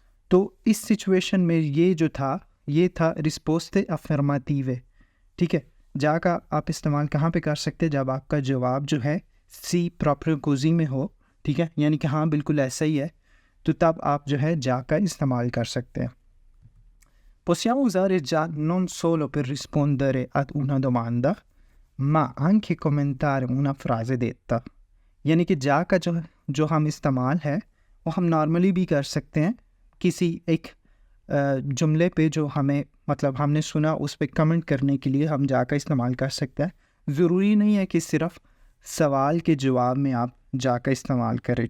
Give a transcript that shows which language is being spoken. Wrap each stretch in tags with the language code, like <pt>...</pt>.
<hi>तो इस सिचुएशन में ये था</hi> <it>रिस्पोस्ते अफर्मेटिवे।</it> <hi>ठीक है, जा का आप इस्तेमाल कहाँ पे कर सकते हैं? जब आपका जवाब जो है</hi> <it>सी प्रोप्रियो कोजी</it> <hi>में हो, ठीक है, यानी कि हाँ बिल्कुल ऐसा ही है, तो तब आप जो है जा का इस्तेमाल कर सकते हैं।</hi> <it>Possiamo usare già non solo per rispondere ad una domanda, ma anche commentare una frase detta।</it> <hi>यानी कि जा का जो हम इस्तेमाल है वो हम नॉर्मली भी कर सकते हैं किसी एक जुमले पे जो हमें मतलब हमने सुना उस पर कमेंट करने के लिए हम जा का इस्तेमाल कर सकते हैं। ज़रूरी नहीं है कि सिर्फ सवाल के जवाब में आप जा का इस्तेमाल करें।</hi>